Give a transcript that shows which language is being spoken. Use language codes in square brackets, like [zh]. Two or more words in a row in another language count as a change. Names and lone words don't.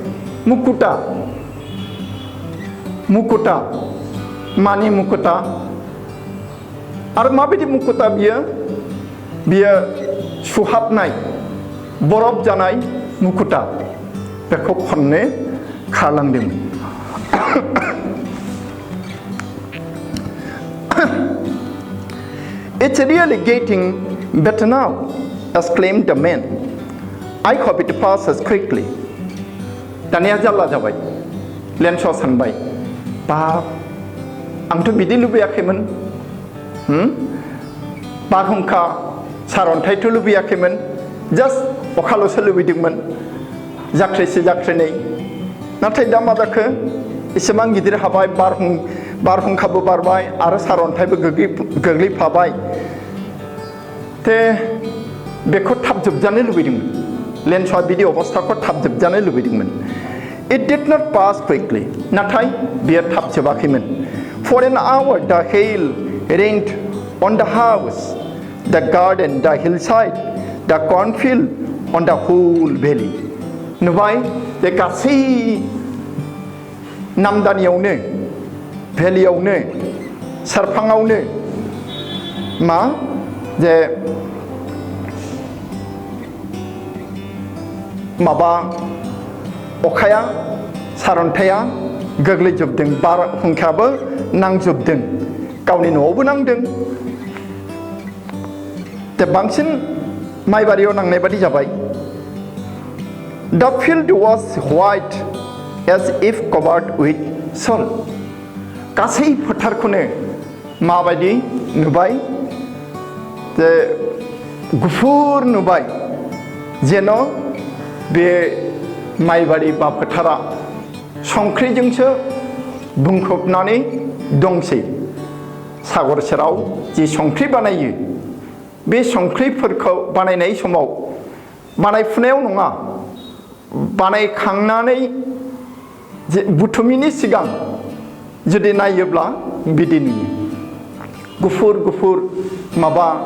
[brx] मुकुटा मानि मुकुटा आरो माबायदि मुकुटा बियो सुहाबनाय बरफ जानाय मुकुटा बेखौ खननो खारलांदोंमोन [en] It's really getting better now, exclaimed the man. I hope it passes quickly. [brx] दानिया जाल्ला जाबाय लेन्सआ सानबाय बाब आंथ' बिदि लुबैयाखैमोन बारहुंखा सारन्थाइथ' लुबैयाखैमोन जास्ट अखाल'सो लुबैदोंमोन जाख्रिनै नाथाय दा मा जाखो एसेबां गिदिर हाबाय बारहुंखाबो बारबाय आरो सारन्थाइबो गोग्लैफाबाय ते बेखौ थाब जोबजानो लुबैदोंमोन लेन्सआ बिदि अबस्थाखौ थाब जोबजानो लुबैदोंमोन [en] It did not pass quickly [brx] नाथाय बेयो थाब जोबाखैमोन [en] For an hour the hail rained on the house the garden the hillside the cornfield on the whole valley [brx] नुबाय जे गासै नामदानियावनो भेलियावनो सारफाङावनो मा जे माबा अखाया सारन्थाया गोग्लैजोबदों बारहुंखायाबो नांजोबदों गावनि न'आवबो नांदों दा बांसिन माइबारियाव नांनाय बादि जाबाय [en] The field was white as if covered with salt [brx] गासै फोथारखौनो माबायदि नुबाय जे गुफुर नुबाय जेन' बे माइबारि बा फोथारा संख्रिजोंसो बुंफबनानै दंसै सागर सेराव जि संख्रि बानायो बे संख्रिफोरखौ बानायनाय समाव बानायफुनायाव नङा बानायखांनानै बुथुमिनि सिगां जुदि नायोब्ला बिदि नुयो गुफुर गुफुर माबा